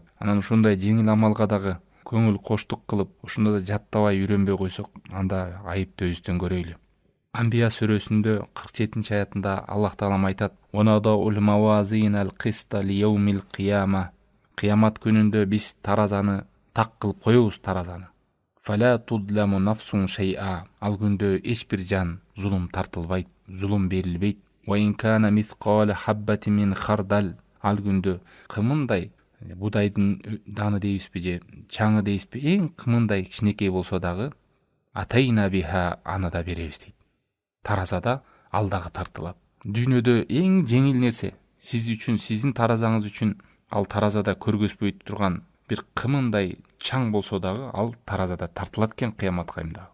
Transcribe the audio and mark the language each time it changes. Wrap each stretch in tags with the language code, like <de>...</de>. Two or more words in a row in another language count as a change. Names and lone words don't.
<ky>Анан ушундай жеңил амалга дагы көңүл коштук кылып, ушунда да жаттабай үйрөнбөй койсок, анда айыпты өзүбүздөн көрөйлү. Анбия сүрөсүндө 47-аятында Аллах таалам айтат:</ky> <ar>"ونضع الموازين القسط ليوم القيامة."</ar> <ky>Кыямат күнүндө биз таразаны так кылып коебуз, таразаны.</ky> <ar>فلا تظلم نفس شيئا.</ar> <ky>Ал күндө эч бир жан зулум тартылбайт, зулум берилбейт.</ky> <ar>وإن كان مثقال حبة من خردل.</ar> <ky>Ал күндө кымындай, будайдын даны дейбизби же чаңы дейбизби, эң кымындай кичинекей болсо дагы,</ky> <ar>أتينا بها,</ar> <ky>аны да беребиз дейт. Таразада ал дагы тартылат. Дүйнөдө эң жеңил нерсе сиз үчүн, сиздин таразаңыз үчүн ал таразада көргөзбөй турган бир кымындай чаң болсо дагы, ал таразада тартылат экен кыямат кайымда.</ky>